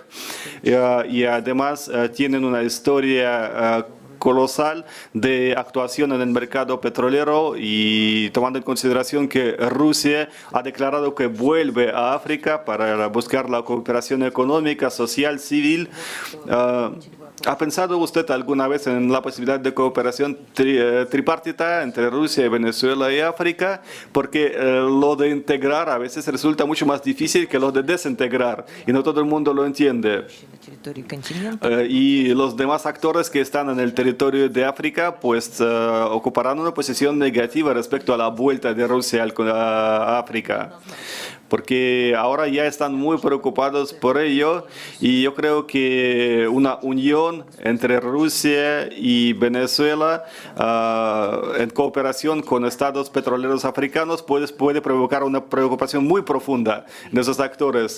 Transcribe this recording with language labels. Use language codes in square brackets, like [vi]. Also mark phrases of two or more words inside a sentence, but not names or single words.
[es] Y además tienen una historia colosal de actuación en el mercado petrolero, y tomando en consideración que Rusia ha declarado que vuelve a África para buscar la cooperación económica, social, civil. ¿Ha pensado usted alguna vez en la posibilidad de cooperación tripartita entre Rusia, Venezuela y África? Porque lo de integrar a veces resulta mucho más difícil que lo de desintegrar, y no todo el mundo lo entiende. [ru] На территории континента. [es] Y los demás actores que están en el territorio de África pues ocuparán una posición negativa respecto a la vuelta de Rusia a África. porque ahora ya están muy preocupados por ello y yo creo que una unión entre Rusia y Venezuela en cooperación con estados petroleros africanos puede provocar una preocupación muy profunda en esos actores.